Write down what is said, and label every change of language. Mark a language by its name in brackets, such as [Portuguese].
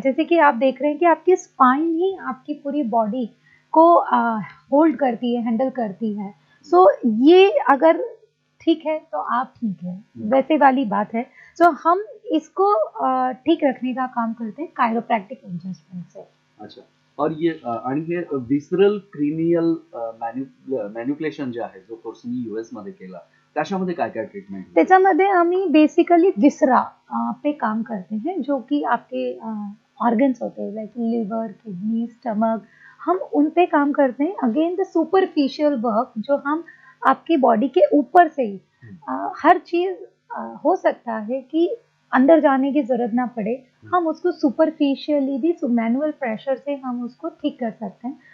[Hindi] जैसे कि आप देख रहे हैं कि आपकी स्पाइन ही आपकी पूरी बॉडी को होल्ड करती है, हैंडल करती है। सो ये अगर ठीक है तो आप ठीक है, वैसे वाली बात है। सो हम इसको ठीक रखने का काम करते हैं कायरोप्रैक्टिक एडजस्टमेंट से। अच्छा. और ये [Marathi] आणि हे विसरल क्रिनियल मॅन्युप्युलेशन जे आहे जो कोर्स मी US मध्ये केला त्याच्यामध्ये काय काय ट्रीटमेंट? त्याच्यामध्ये आम्ही [Hindi] बेसिकली विसरा पे काम करते हैं, जो कि आपके ऑर्गन्स होते हैं, लाइक लिवर, किडनी, स्टमक, हम उन पे काम करते हैं। अगेन द सुपरफिशियल वर्क, जो हम आपकी बॉडी के ऊपर से ही हर चीज हो सकता है कि अंदर जाने की जरूरत ना पड़े, हम उसको सुपरफिशियली भी मैनुअल प्रेशर से हम उसको ठीक कर सकते हैं।